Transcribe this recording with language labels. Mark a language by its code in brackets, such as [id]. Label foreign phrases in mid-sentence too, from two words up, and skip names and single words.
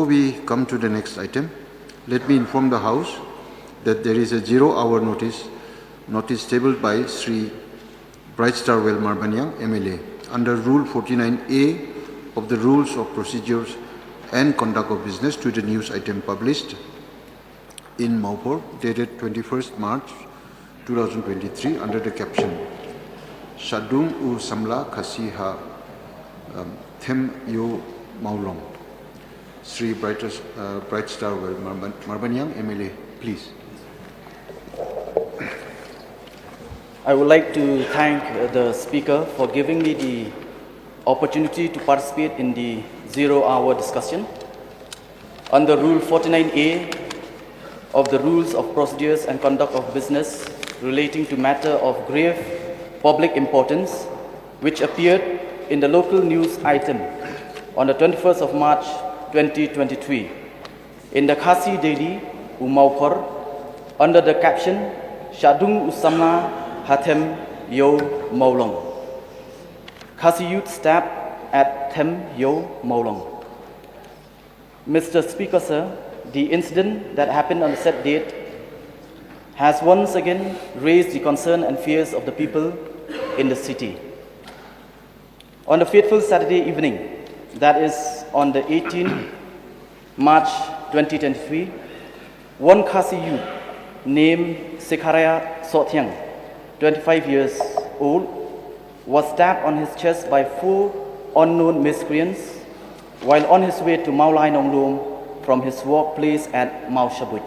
[en] we come to the next item, let me inform the House that there is a 0-hour notice tabled by Sri Brightstar Marbanyang, MLA, under Rule 49A of the Rules of Procedures and Conduct of Business to the news item published in Maupur, dated 21st March 2023, under the caption, [kha] "Shah dung u samla Khasi ha them yo maulong." [en] Sri Brightstar Marbanyang, MLA, please. I would like to thank the Speaker for giving me the opportunity to participate in the 0-hour discussion. Under Rule 49A of the Rules of Procedures and Conduct of Business relating to matter of grave public importance, which appeared in the local news item on the 21st of March 2023 in the Khasi Daily, Umaupur, under the caption, [kha] "Shah dung usamla hatem yo maulong." [en] Khasi youth stabbed at Them Yo Maulong. Mr. Speaker, sir, the incident that happened on the said date has once again raised the concern and fears of the people in the city. On the fateful Saturday evening, that is on the 18th March 2023, one Khasi youth named Sikharaya Sothyang, 25 years old, was stabbed on his chest by 4 unknown miscreants while on his way to Maulai Nonglom from his workplace at Mau Shabut.